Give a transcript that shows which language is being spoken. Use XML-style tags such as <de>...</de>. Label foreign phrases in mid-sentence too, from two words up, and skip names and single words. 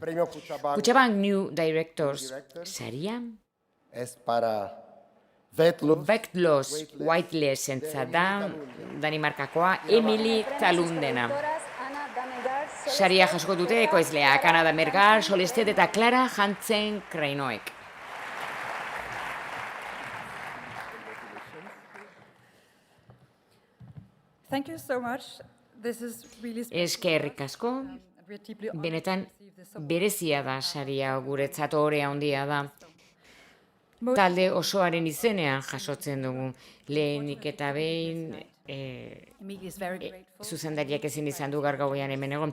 <eu>Kutxabank New Directors saria Vetlos Whiteless da Danimarkakoa Emily Talundena. Saria jasko dute ekoizleak Ana Damergar, Solestet eta Clara Hansen Krainoek.</eu> <en>Thank you so much. This is really</en> <eu>Eskerrik asko, benetan berezia da saria guretzat, orea handia da. Talde osoaren izenean jasotzen dugu. Lehenik eta behin zuzendariak ezin izan du gaur gauean hemen egon.</eu>